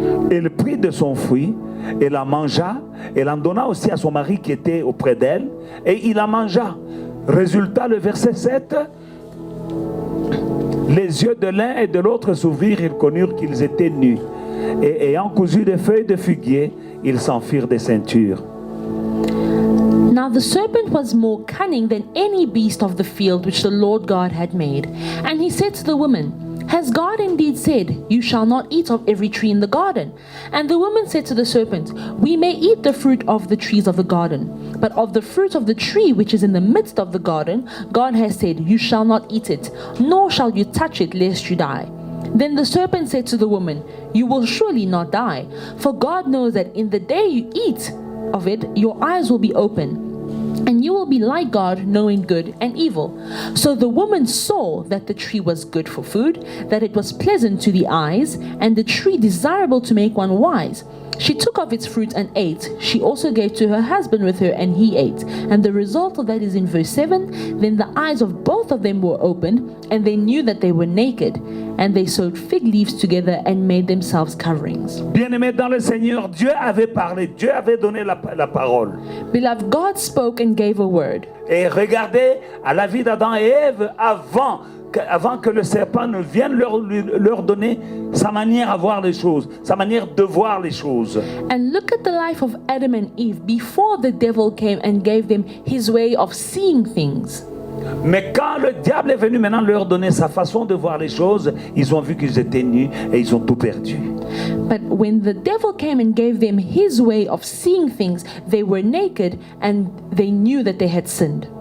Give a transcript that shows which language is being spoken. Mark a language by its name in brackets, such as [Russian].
[French] Elle prit de son fruit et la mangea. Elle en donna aussi à son mari qui était auprès d'elle et il la mangea. Résultat, le verset 7, les yeux de l'un et de l'autre s'ouvrirent, ils connurent qu'ils étaient nus. Et ayant cousu des feuilles de figuier, ils s'en firent des ceintures. [English] Now the serpent was more cunning than any beast of the field which the Lord God had made. And he said to the woman, Has God indeed said, "You shall not eat of every tree in the garden"? And the woman said to the serpent, "We may eat the fruit of the trees of the garden, but of the fruit of the tree which is in the midst of the garden, God has said, You shall not eat it, nor shall you touch it, lest you die." Then the serpent said to the woman, "You will surely not die, for God knows that in the day you eat of it, your eyes will be open, and you will be like God, knowing good and evil." So the woman saw that the tree was good for food, that it was pleasant to the eyes, and the tree desirable to make one wise. She took of its fruit and ate. She also gave to her husband with her, and he ate. And the result of that is in verse 7. Then the eyes of both of them were opened, and they knew that they were naked. And they sewed fig leaves together and made themselves coverings. [French] Bien-aimés dans le Seigneur, Dieu avait parlé, Dieu avait donné la parole. [English] Beloved, God spoke and gave a word. [French] Et regardez à la vie d'Adam et Ève avant que le serpent ne vienne leur donner sa manière à voir les choses, sa manière de voir les choses. [English] And look at the life of Adam and Eve before the devil came and gave them his way of seeing things. [French] Mais quand le diable est venu maintenant leur donner sa façon de voir les choses, ils ont vu qu'ils étaient nus et ils ont tout perdu. [English] But when the devil came and gave them his way of seeing things, they were naked and they knew that they had sinned.